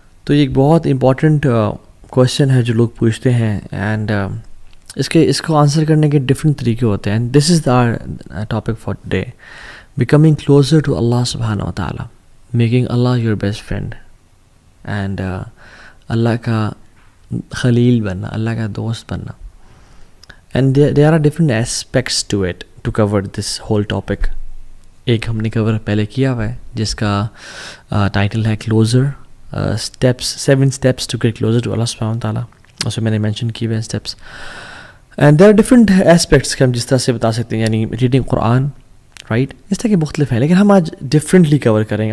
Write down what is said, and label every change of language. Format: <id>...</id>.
<ur>تو یہ ایک بہت امپورٹنٹ کویشچن ہے جو لوگ پوچھتے ہیں، اینڈ اس کو آنسر کرنے کے ڈفرینٹ طریقے ہوتے ہیں.</ur> <en>this is the topic for today, becoming closer to Allah سبحانہ و تعالیٰ، making Allah your best friend, and</en> <ur>اللہ کا خلیل بننا، اللہ کا دوست بننا.</ur> <en>And there are different aspects to it to cover this whole topic.</en> <ur>ایک ہم نے کور پہلے کیا ہوا ہے جس کا ٹائٹل ہے closer steps,</ur> <en>7 steps to get closer to Allah subhanahu wa ta'ala.</en> <ur>اس میں نے مینشن کیے ہوئے steps,</ur> <en>and there are different aspects</en> <ur>کہ ہم جس طرح سے بتا سکتے ہیں، یعنی ریڈنگ قرآن، رائٹ، اس طرح کے مختلف ہیں، لیکن ہم آج ڈفرینٹلی کور کریں گے.</ur>